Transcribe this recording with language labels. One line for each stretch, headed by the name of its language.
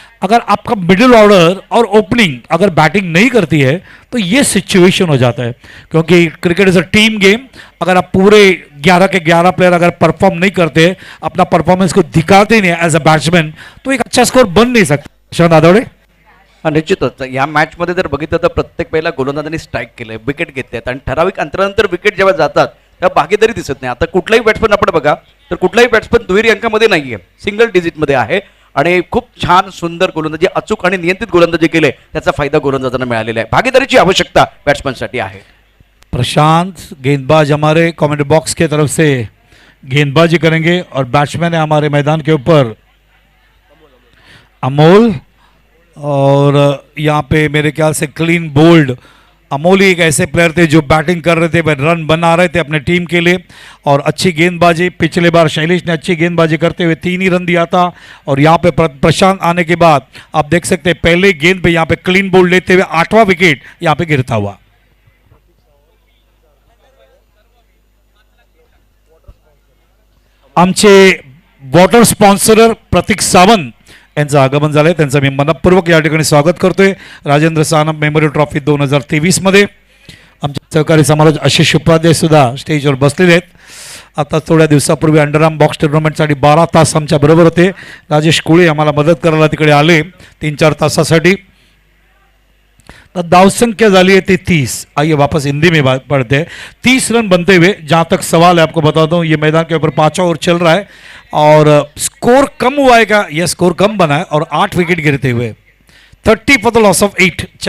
Hindi: अगर आपका middle order और ओपनिंग अगर बैटिंग नहीं करती है तो ये सिचुएशन हो जाता है, क्योंकि
English: Cricket is a team game.
Hindi: अगर आप पूरे 11 के 11 प्लेयर अगर परफॉर्म नहीं करते, अपना परफॉर्मेंस को दिखाते नहीं
English: as a batsman,
Hindi: तो एक अच्छा स्कोर बन नाही सकता. प्रशांत दादावडे.
Marathi: निश्चितच या मॅच मध्ये जर बघितलं तर प्रत्येक वेळेला गोलंदाजांनी स्ट्राईक केलंय, विकेट घेतल्यात, आणि ठराविक अंतरानंतर विकेट जेव्हा जातात तेव्हा भागीदारी दिसत नाही. आता कुठलाही बॅट्समन आपण बघा तर कुठलाही बॅट्समन दुहेरी अंकामध्ये नाहीये, सिंगल डिजिटमध्ये आहे, आणि खूप छान सुंदर गोलंदाजी, अचूक आणि नियंत्रित गोलंदाजी केले, त्याचा फायदा गोलंदाजांना मिळालेला आहे. भागीदारीची आवश्यकता बॅट्समनसाठी आहे.
Hindi: प्रशांत गेंदबाज हमारे कमेंट बॉक्स के तरफ से गेंदबाजी करेंगे, और बैट्समैन है हमारे मैदान के ऊपर अमोल, और यहाँ पे मेरे ख्याल से क्लीन बोल्ड. अमोल ही एक ऐसे प्लेयर थे जो बैटिंग कर रहे थे, वह रन बना रहे थे अपने टीम के लिए, और अच्छी गेंदबाजी. पिछले बार शैलेश ने अच्छी गेंदबाजी करते हुए 3 ही रन दिया था, और यहाँ पे प्रशांत आने के बाद आप देख सकते हैं पहले गेंद पे यहाँ पे क्लीन बोल्ड लेते हुए 8वां विकेट यहाँ पे गिरता हुआ.
Marathi: आमचे वॉटर स्पॉन्सर प्रतीक सावंत यांचं आगमन झालंय, त्यांचं मी मनपूर्वक या ठिकाणी स्वागत करतोय. राजेंद्र सानप मेमोरियल ट्रॉफी 2023 मध्ये आमचे सहकारी समालोचक आशिष उपाध्याय सुद्धा स्टेजवर बसलेले आहेत. आता थोड्या दिवसापूर्वी अंडरआर्म बॉक्स टुर्नामेंटसाठी 12 तास आमच्या बरोबर होते. राजेश कुळे आम्हाला मदत करायला तिकडे आले 3-4 तासासाठी. तो दाव संख्या झाली है 33.
Hindi: आइए वापस हिंदी में बात पढ़ते हैं. 30 रन बनते हुए, जहाँ तक सवाल है आपको बता दूं, ये मैदान के ऊपर 5वां ओवर चल रहा है और स्कोर कम हुआ है क्या? यह स्कोर कम बना है और 8 विकेट गिरते हुए
English: 30 for the loss of 8.